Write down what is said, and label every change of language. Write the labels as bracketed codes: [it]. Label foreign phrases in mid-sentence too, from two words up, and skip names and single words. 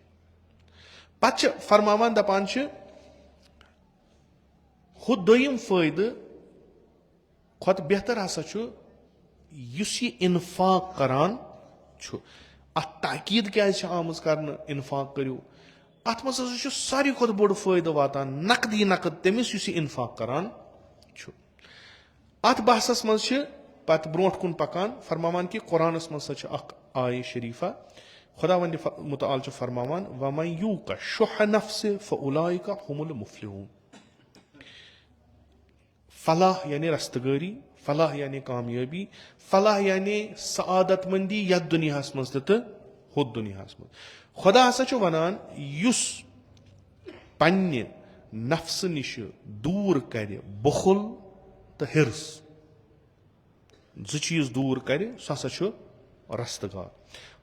[ks] پتہٕ چھِ فرماوان دپان چھِ ہُہ دوٚیِم فٲیدٕ کھۄتہٕ بہتر ہسا چھُ یُس یہِ اِنفاق کران چھُ اتھ تاکیٖد کیازِ چھِ آمٕژ کرنہٕ اِنفاق کٔرِو اتھ منٛز ہسا چھُ ساروی کھۄتہٕ بوٚڑ فٲیدٕ واتان نقدی نقد تٔمِس یُس یہِ اِنفاق کران چھُ. اتھ بحثس منٛز چھِ پتہٕ برونٛٹھ کُن پکان فرماوان کہِ قۄرانس منٛز ہسا چھِ اکھ آیہِ شریٖفہ خۄدا وندِ مُتعال چھُ فرماوان [ar] وَمَن یوٗقَ شُحَّ نَفْسِهِ فَأُولَٰئِکَ هُمُ الْمُفْلِحُونَ. [ks] فلاح یعنی رستگٲری فلاح یعنی کامیٲبی فلاح یعنی سعادت مندی یتھ دُنیاہس منٛز تہِ تہٕ ہُتھ دُنیاہس منٛز. خۄدا ہسا چھُ ونان یُس پننہِ نفسہٕ نِش دوٗر کرِ بُخل تہٕ ہِرس 2 چیٖز دوٗر کرِ سُہ ہسا چھُ رستگار.